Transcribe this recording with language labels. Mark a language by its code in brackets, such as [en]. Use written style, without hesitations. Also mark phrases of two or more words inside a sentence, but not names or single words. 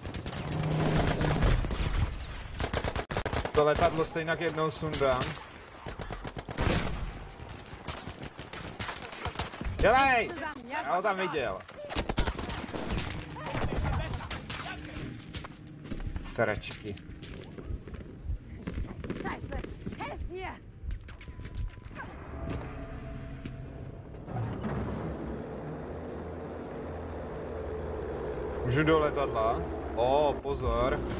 [cs] To letadlo stejně jednou sundám. Dělej! Já ho tam viděl. Sračky. [de] Scheiße, helft mir! [cs] Můžu do letadla? O, pozor.